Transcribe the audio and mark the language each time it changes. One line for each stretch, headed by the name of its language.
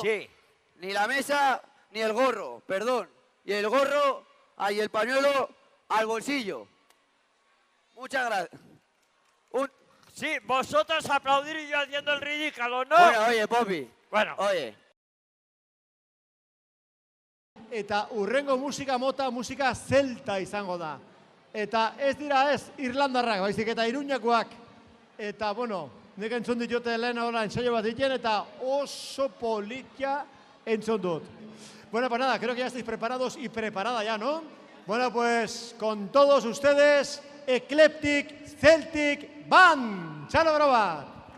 Spanish: Sí. Ni la mesa ni el gorro, perdón. Y el gorro, y el pañuelo al bolsillo. Muchas gracias. Sí, vosotros aplaudir y yo haciendo el ridículo, ¿no? Bueno, oye, Poppy. Bueno. Oye.
Basque: Eta urrengo musika mota musika zelta izango da. Eta ez dira ez Irlandarrak, baizik eta Iruñakoak. Eta, bueno, nik entzun diote lehen hola ensaio bat egiten eta oso politia entzun dut.
Spanish: Bueno, pues nada, creo que ya estáis preparados y preparada ya, ¿no? Bueno, pues con todos ustedes, Eclectic Celtic Band. ¡Chalo, groba!